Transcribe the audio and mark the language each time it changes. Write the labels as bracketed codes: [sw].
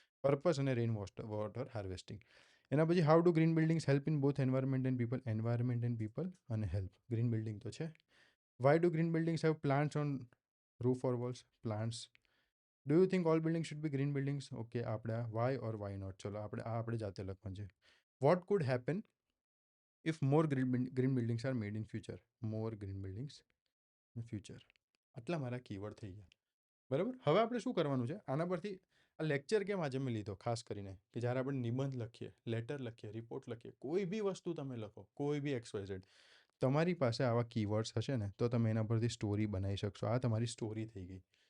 [en] Purpose અને rain water harvesting. એના પછી how do green buildings help in both environment and people અને help. Green building તો છે. Why do green buildings have plants on roof or walls? Plants. Do you think all building should be green buildings? [gu] Okay, આપણે [en] Why or why not. [gu] ચલો, આપણે જાતે લખવાનું છે. [en] What could happen if more green buildings are made in future? More green buildings in future. [gu] આટલા મારા keyword થઈ ગયા. બરાબર. હવે આપણે શું કરવાનું છે આના પરથી, આ લેક્ચર કેમ આજે મેં લીધો ખાસ કરીને કે જ્યારે આપણે નિબંધ લખીએ, લેટર લખીએ, રિપોર્ટ લખીએ, કોઈ બી વસ્તુ તમે લખો, કોઈ બી XYZ, તમારી પાસે આવા કીવર્ડ્સ હશે ને તો તમે એના પરથી સ્ટોરી બનાવી શકશો. આ તમારી સ્ટોરી થઈ ગઈ.